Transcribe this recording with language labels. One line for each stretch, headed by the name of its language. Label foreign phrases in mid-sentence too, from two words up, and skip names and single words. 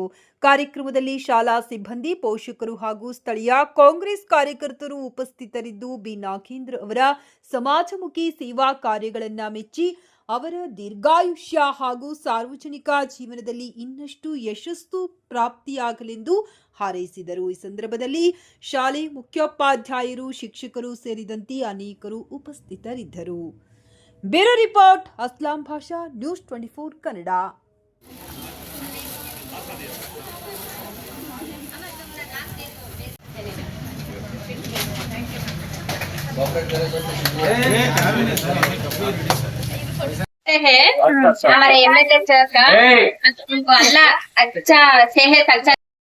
Kannada: ಕಾರ್ಯಕ್ರಮದಲ್ಲಿ ಶಾಲಾ ಸಿಬ್ಬಂದಿ, ಪೋಷಕರು ಹಾಗೂ ಸ್ಥಳೀಯ ಕಾಂಗ್ರೆಸ್ ಕಾರ್ಯಕರ್ತರು ಉಪಸ್ಥಿತರಿದ್ದು ಬಿ ನಾಗೇಂದ್ರ ಅವರ ಸಮಾಜಮುಖಿ ಸೇವಾ ಕಾರ್ಯಗಳನ್ನು ಮೆಚ್ಚಿ ಅವರ ದೀರ್ಘಾಯುಷ್ಯ ಹಾಗೂ ಸಾರ್ವಜನಿಕ ಜೀವನದಲ್ಲಿ ಇನ್ನಷ್ಟು ಯಶಸ್ಸು ಪ್ರಾಪ್ತಿಯಾಗಲೆಂದು ಹಾರೈಸಿದರು. ಈ ಸಂದರ್ಭದಲ್ಲಿ ಶಾಲೆ ಮುಖ್ಯೋಪಾಧ್ಯಾಯರು, ಶಿಕ್ಷಕರು ಸೇರಿದಂತೆ ಅನೇಕರು ಉಪಸ್ಥಿತರಿದ್ದರು.
English: bureau report
Kannada: ಅಸ್ಲಾಂ ಭಾಷಾ, ನ್ಯೂಸ್ 24 ಕನ್ನಡ.
Hindi: है हमारे एमएलए सर का उनको अल्लाह अच्छा सेहत अच्छा